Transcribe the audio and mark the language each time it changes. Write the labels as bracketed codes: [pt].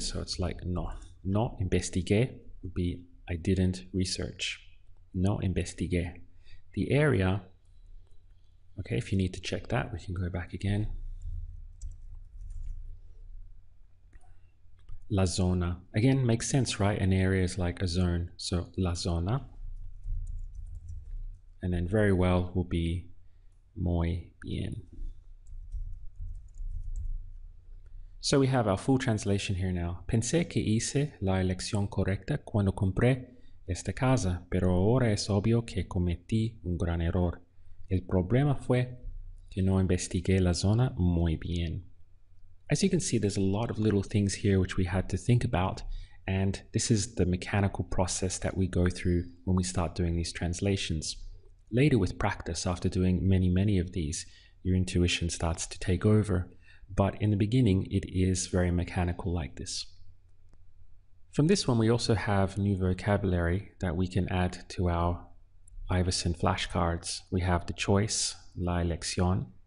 [en] So it's like [es] no investigué [en] would be I didn't research. [es] No investigué. [en] The area, okay, if you need to check that, we can go back again. [es] La zona. [en] Again, makes sense, right? An area is like a zone. So la zona. And then very well will be muy bien. So we have our full translation here now. [es] Pensé que hice la elección correcta cuando compré esta casa, pero ahora es obvio que cometí un gran error. El problema fue que no investigué la zona muy bien. [en] As you can see, there's a lot of little things here which we had to think about, and this is the mechanical process that we go through when we start doing these translations. Later with practice, after doing many of these, your intuition starts to take over, but in the beginning it is very mechanical like this. From this one we also have new vocabulary that we can add to our Iverson flashcards. We have the choice, la elección.